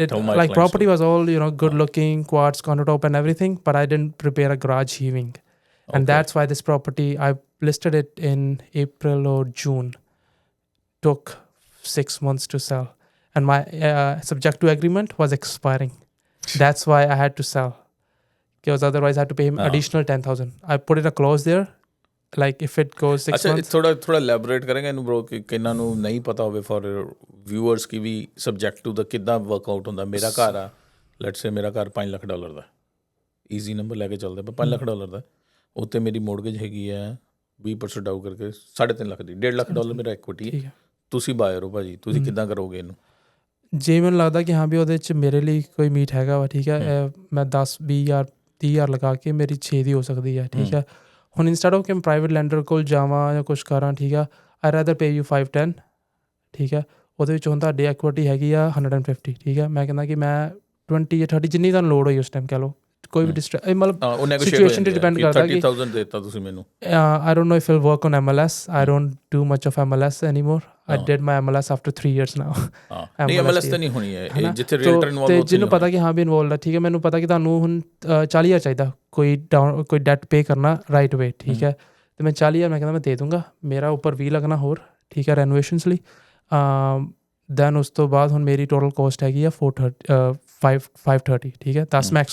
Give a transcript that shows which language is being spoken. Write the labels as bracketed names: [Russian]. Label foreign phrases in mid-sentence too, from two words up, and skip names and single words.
[English] Like property was all good looking, quartz countertop and everything, but I didn't prepare a garage heaving, and that's why this property, I listed it in April or June. Took 6 months to sell, and my subjective agreement was expiring. That's why I had to sell, because otherwise I had to pay him additional 10,000. I put in a clause there. Like if it goes 6 months. [Punjabi] ਥੋੜਾ elaborate ਕਰਾਂਗੇ ਇਹਨੂੰ bro, ਕਿ ਕਿੰਨਾਂ ਨੂੰ ਨਹੀਂ ਪਤਾ ਹੋਵੇ [English] for viewers [Punjabi] ਕਿ ਵੀ subjective ਦਾ ਕਿੱਦਾਂ workout ਹੁੰਦਾ। ਮੇਰਾ ਘਰ ਆ, [English] let's say [Punjabi] ਮੇਰਾ ਘਰ $5 ਲੱਖ ਦਾ, [English] easy number [Punjabi] ਲੈ ਕੇ ਚੱਲਦੇ ਆਪਾਂ, $5 ਲੱਖ ਦਾ। ਉੱਤੇ ਮੇਰੀ mortgage ਹੈਗੀ ਹੈ 20% ਡਾਊ ਕਰਕੇ 3.5 ਲੱਖ ਦੀ, $1.5 ਲੱਖ ਮੇਰਾ equity ਹੈ। ਤੁਸੀਂ ਬਾਇਰ ਹੋ ਭਾਜੀ, ਤੁਸੀਂ ਕਿੱਦਾਂ ਕਰੋਗੇ ਇਹਨੂੰ? ਜੇ ਮੈਨੂੰ ਲੱਗਦਾ ਕਿ ਹਾਂ ਵੀ ਉਹਦੇ 'ਚ ਮੇਰੇ ਲਈ ਕੋਈ ਮੀਟ ਹੈਗਾ ਵਾ, ਠੀਕ ਹੈ, ਮੈਂ 10-20,000 30,000 ਲਗਾ ਕੇ ਮੇਰੀ 6 ਦੀ ਹੋ ਸਕਦੀ ਹੈ, ਠੀਕ ਹੈ। ਹੁਣ [English] instead of [Punjabi] ਕਿ ਮੈਂ [English] private lender [Punjabi] ਕੋਲ ਜਾਵਾਂ ਜਾਂ ਕੁਛ ਕਰਾਂ, ਠੀਕ ਆ, [English] I rather pay you [Punjabi] 5-10, ਠੀਕ ਹੈ। ਉਹਦੇ ਵਿੱਚ ਹੁਣ ਤੁਹਾਡੀ ਐਕੁਇਟੀ ਹੈਗੀ ਆ 150, ਠੀਕ ਹੈ। ਮੈਂ ਕਹਿੰਦਾ ਕਿ ਮੈਂ 20 ਜਾਂ 30 ਜਿੰਨੀ ਤੁਹਾਨੂੰ ਲੋੜ ਹੋਈ ਉਸ ਟਾਈਮ ਕਹਿ ਲਓ, ਕੋਈ ਵੀ ਮਤਲਬ ਸਿਚੁਏਸ਼ਨ ਤੇ ਡਿਪੈਂਡ ਕਰਦਾ ਕਿ 30,000 ਦੇਤਾ ਤੁਸੀਂ ਮੈਨੂੰ [English] I don't know if I'll work on MLS. I don't do much of MLS anymore. I did my MLS after 3 years now. [Punjabi] ਨਹੀਂ MLS ਤਾਂ ਨਹੀਂ ਹੋਣੀ ਹੈ ਜਿੱਥੇ ਰੀਅਲਟਰ ਇਨਵੋਲਵ ਤੇ ਜਿਹਨੂੰ ਪਤਾ ਕਿ ਹਾਂ ਵੀ ਇਨਵੋਲਵ ਹੈ ਠੀਕ ਹੈ ਮੈਨੂੰ ਪਤਾ ਕਿ ਤੁਹਾਨੂੰ ਹੁਣ 40,000 ਚਾਹੀਦਾ ਕੋਈ [English] debt pay [Punjabi] ਕਰਨਾ [English] right way [Punjabi] ਠੀਕ ਹੈ ਤੇ ਮੈਂ 40,000 ਮੈਂ ਕਹਿੰਦਾ ਮੈਂ ਦੇ ਦੂੰਗਾ ਮੇਰਾ ਉੱਪਰ 20 ਲੱਗਣਾ ਹੋਰ ਠੀਕ ਹੈ ਰੈਨੋਵੇਸ਼ਨਸ ਲਈ ਦੈਨ ਉਸ ਤੋਂ ਬਾਅਦ ਹੁਣ ਮੇਰੀ [English] total cost [Punjabi] ਹੈਗੀ ਆ 530 ਠੀਕ ਹੈ 10 ਮੈਂ